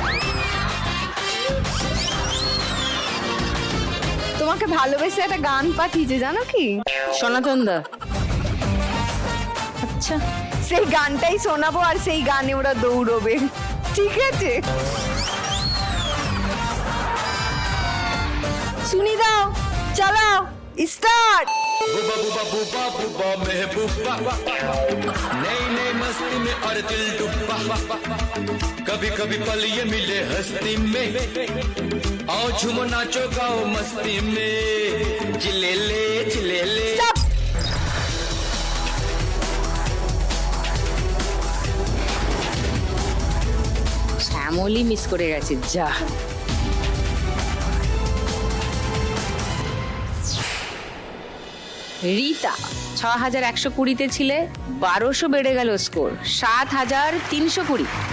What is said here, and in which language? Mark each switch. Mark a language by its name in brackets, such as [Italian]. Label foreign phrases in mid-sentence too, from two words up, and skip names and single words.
[Bangla] তোমাকে ভালোবেসে একটা গান পাঠিয়েছে জানো কি? সনাতন দা, আচ্ছা সেই গানটাই শোনাবো আর সেই গানে ওরা দৌড়বে, ঠিক আছে? শুনি দাও, চালাও, স্টার্ট। [Hindi] बुबा बुबा बुबा बुबा महबूबा नई नई मस्ती में और दिल डूबा कभी कभी पल ये मिले हस्ती में आओ झूमो नाचो गाओ मस्ती में चिले ले [English] Stop! [Bangla] শ্যামলী মিস করে গেছে যা। রীতা 6,120-তে ছিলে, 1200 বেড়ে গেল স্কোর, 7,320।